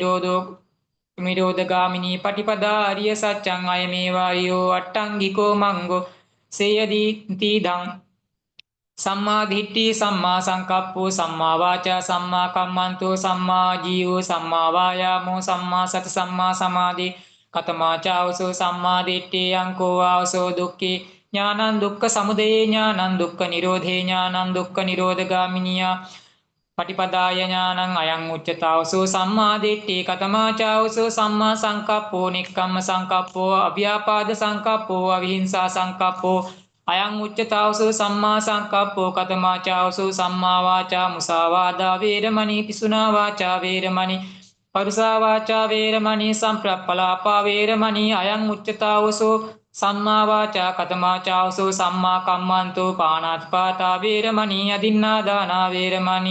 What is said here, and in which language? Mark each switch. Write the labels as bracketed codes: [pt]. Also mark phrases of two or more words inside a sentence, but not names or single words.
[pi] නිරෝධගාමිනී පටිපදා අරිය සත්‍යං අයමේවායෝ අට්ඨංගිකෝ මංගෝ සේයදීති දං සම්මා දිට්ඨි සම්මා සංකප්පෝ සම්මා වාචා සම්මා කම්මන්තෝ සම්මා ජීවෝ සම්මා වායාමෝ සම්මා සති සම්මා සමාධි කතමාචාවසෝ සම්මා දිට්ඨි යංකෝ ආවසෝ දුක්ඛේ ඥානං දුක්ඛ සමුදය ඥානං දුක්ඛ නිරෝධේ ඥානං දුක්ඛ නිරෝධගාමිනියා පටිපදාය ඥානං අයං උච්චතාවසෝ සම්මා දිට්ඨි කතමාචාවසෝ සම්මා සංකප්පෝ නික්කම්ම සංකප්පෝ අව්‍යාපාද සංකප්පෝ අවිහිංසා සංකප්පෝ අයං උච්චතාවසෝ සම්මා සංකප්පෝ කතමාචාවසෝ සම්මා වාචා මුසාවාදා වේරමණී පිසුනා වාචා වේරමණී පරුසා වාචා වේරමණී සම්ප්‍රප්පලාපා වේරමණී අයං උච්චතාවසෝ සම්මා වාචා කතමාචාවසෝ සම්මා කම්මන්තෝ පාණාතිපාතා වේරමණී අදින්නාදානා වේරමණී